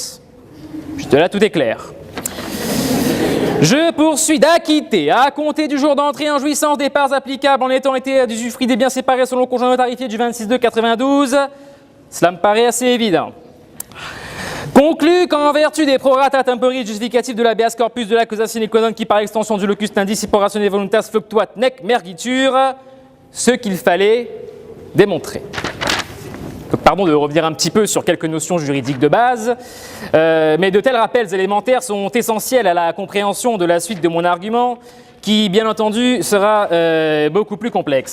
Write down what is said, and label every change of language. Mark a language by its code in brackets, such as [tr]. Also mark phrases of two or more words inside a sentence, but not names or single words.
[fr] » Juste là, tout est clair. Je poursuis d'acquitter, à compter du jour d'entrée en jouissance des parts applicables en étant été d'usufruit des biens séparés selon le conjoint tarifié du 26/2/92. Cela me paraît assez évident. Conclut qu'en vertu des [la] prorata temporis [fr] justificatifs de l' [la] habeas corpus [fr] de l'accusation equodon qui par extension du [la] locus indici ratione voluntas fluctuat nec mergitur, [fr] ce qu'il fallait démontrer. Donc, pardon de revenir un petit peu sur quelques notions juridiques de base, mais de tels rappels élémentaires sont essentiels à la compréhension de la suite de mon argument, qui bien entendu sera beaucoup plus complexe.